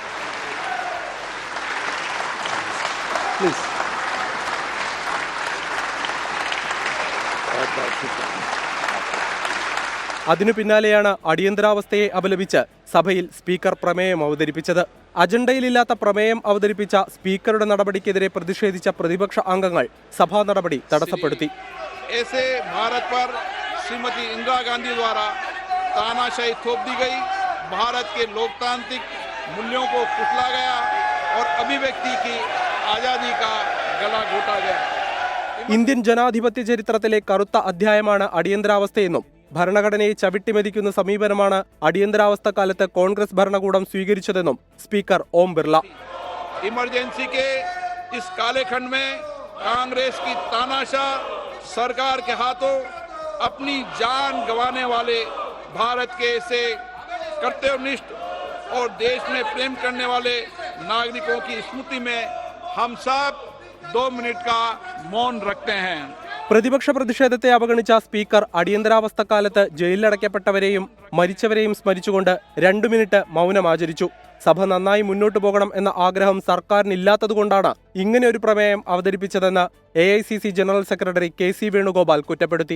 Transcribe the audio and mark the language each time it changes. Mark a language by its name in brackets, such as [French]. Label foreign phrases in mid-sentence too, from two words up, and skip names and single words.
[Malayalam] അതിനു പിന്നാലെയാണ് അടിയന്തരാവസ്ഥയെ അപലപിച്ച് സഭയിൽ സ്പീക്കർ പ്രമേയം അവതരിപ്പിച്ചത്. അജണ്ടയിലില്ലാത്ത പ്രമേയം അവതരിപ്പിച്ച സ്പീക്കറുടെ നടപടിക്കെതിരെ പ്രതിഷേധിച്ച പ്രതിപക്ഷ അംഗങ്ങൾ സഭാ നടപടി തടസ്സപ്പെടുത്തി. [Hindi] भारत पर श्रीमती इंदिरा गांधी द्वारा तानाशाही थोप दी गई, भारत के लोकतांत्रिक मूल्यों को कुचला गया और अभिव्यक्ति की आजादी का गला घोटा गया. [Malayalam] ഇന്ത്യൻ ജനാധിപത്യ ചരിത്രത്തിലെ കറുത്ത അധ്യായമാണ് അടിയന്തരാവസ്ഥയെന്നും ഭരണഘടനയെ ചവിട്ടിമെതിക്കുന്ന സമീപനമാണ് അടിയന്തരാവസ്ഥ കാലത്ത് കോൺഗ്രസ് ഭരണകൂടം സ്വീകരിച്ചതെന്നും സ്പീക്കർ ഓം ബിർള. [Hindi] इमरजेंसी के इस कालेखंड में कांग्रेस की तानाशाह सरकार के हाथों अपनी जान गंवाने वाले भारत के ऐसे कर्तव्यनिष्ठ और देश में प्रेम करने वाले नागरिकों की स्मृति में हम सब 2 मिनट का मौन रखते हैं. [Malayalam] പ്രതിപക്ഷ പ്രതിഷേധത്തെ അവഗണിച്ച സ്പീക്കർ അടിയന്തരാവസ്ഥ കാലത്ത് ജയിലിലടയ്ക്കപ്പെട്ടവരെയും മരിച്ചവരെയും സ്മരിച്ചുകൊണ്ട് 2 മിനിറ്റ് മൗനം ആചരിച്ചു. സഭ നന്നായി മുന്നോട്ടു പോകണം എന്ന ആഗ്രഹം സർക്കാരിനില്ലാത്തതുകൊണ്ടാണ് ഇങ്ങനെ ഒരു പ്രമേയം അവതരിപ്പിച്ചതെന്ന് AICC [English] general secretary [Malayalam] KC വേണുഗോപാൽ കുറ്റപ്പെടുത്തി.